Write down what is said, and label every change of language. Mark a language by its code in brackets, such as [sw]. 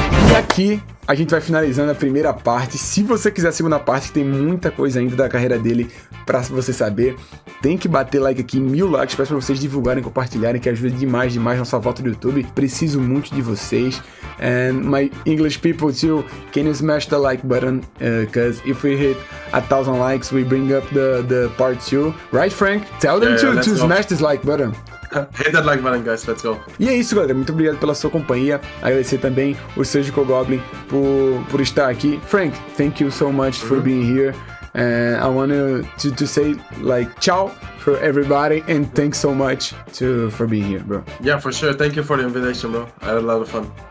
[pt] E aqui a gente vai finalizando a primeira parte. Se você quiser a segunda parte, tem muita coisa ainda da carreira dele pra você saber. Tem que bater like aqui, 1000 likes. Peço pra vocês divulgarem, compartilharem, que ajuda demais nossa volta do YouTube. Preciso muito de vocês. [en] And my English people too, can you smash the like button? Because if we hit 1000 likes, we bring up the part 2. Right, Frank? Tell them to smash this like button. Hit that like button, guys. Let's go. [pt] E é isso, galera. Muito obrigado pela sua companhia. Agradecer também o Surgical Goblin por estar aqui. [en] Frank, thank you so much for being here. And I want to say like ciao for everybody and thanks so much for being here, bro. Yeah, for sure. Thank you for the invitation, bro. I had a lot of fun.